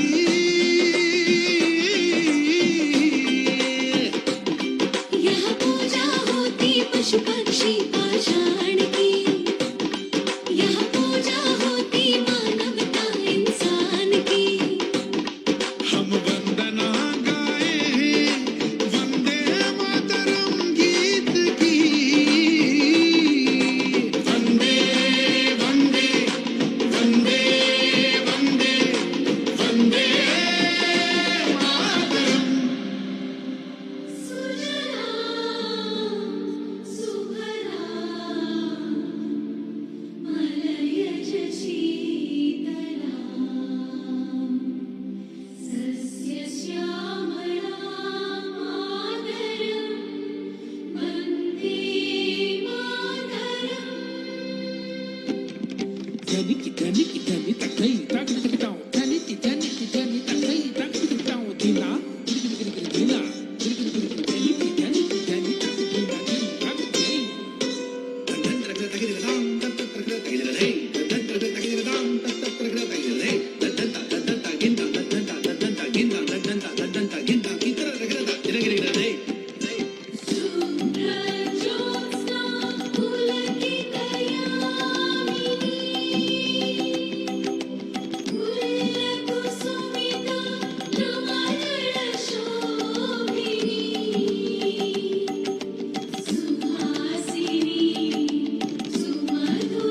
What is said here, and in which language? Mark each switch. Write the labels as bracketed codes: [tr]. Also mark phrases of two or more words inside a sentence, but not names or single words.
[hi] यहाँ पूजा होती पशु पक्षी पाषाण की, यहाँ पूजा होती मानवता इंसान की। हम वंदना गाएं [sa] वंदे मातरम [hi] गीत की। [sa] वंदे वंदे वंदे वंदे वंदे मातरम। सुजलां सुफलां मलयज शीतलां, सस्यश्यामलां मातरं वन्दे मातरम्। ధనికి ధనికి ధని తకై తకటకటాం ధనికి ధనికి ధని తకై తకటకటాం దినా గిరిగిరి దినా గిరిగిరి ధనికి ధనికి ధని తకై దినా గిరిగిరి దండరగ తగిరదాం తత్తరగ తగిరదే, దండరగ తగిరదాం తత్తరగ తగిరదే, దండంత దండంత గింత దండంత దండంత గింత దండంత దండంత గింత గితరగద గిరగిరదే। शुभ्रज्योत्स्ना पुलकितयामिनी, फुल्लकुसुमिता नवरलशोभिनी, सुहासिनी सुमधुरभाषिणी।